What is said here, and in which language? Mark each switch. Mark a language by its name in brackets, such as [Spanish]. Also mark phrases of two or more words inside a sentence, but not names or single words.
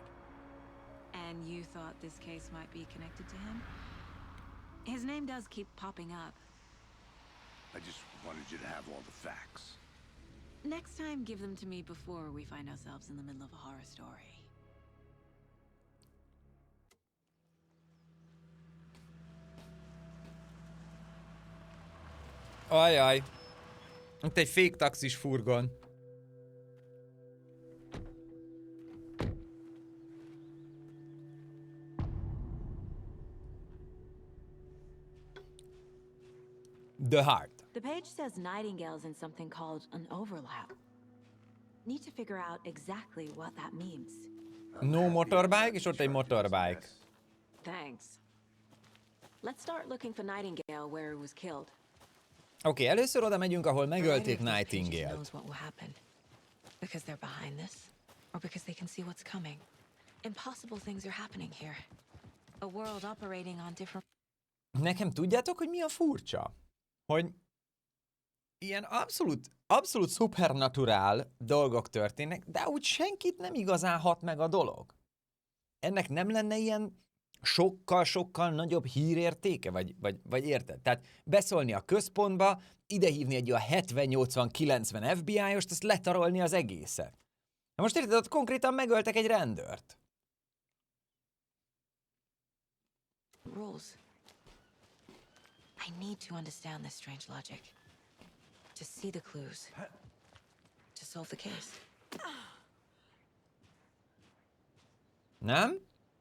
[English] And you thought this case might be connected to him? His name does keep popping up. I just wanted you to have all the facts. Next time, give them to me before we find ourselves in the middle of a horror story. [Hungarian] Ajaj. Itt egy fék taxis furgon. [English] The Heart. The page says Nightingale's in something called an overlap. Need to figure out exactly what that means. No motorbike, [Hungarian] és ott egy motorbike. [English] Thanks. Let's start looking for Nightingale where he was killed. [Hungarian] Oké, először oda megyünk, ahol megölték Nightingale-t. [English] Because they're behind this, or because they can see what's coming. Impossible things are happening here. A world operating on different... [Hungarian] Nekem tudjátok, hogy mi a furcsa? Hogy ilyen abszolút szupernaturál dolgok történnek, de úgy senkit nem igazán hat meg a dolog. Ennek nem lenne ilyen sokkal nagyobb hírértéke, vagy érted? Tehát beszólni a központba, idehívni egy olyan 70-80-90 FBI-ost, ezt letarolni az egészet. Na most érted, ott konkrétan megöltek egy rendőrt. [English] Rules. I need to understand this strange logic. To see the clues. To solve the case. [Hungarian] Nem?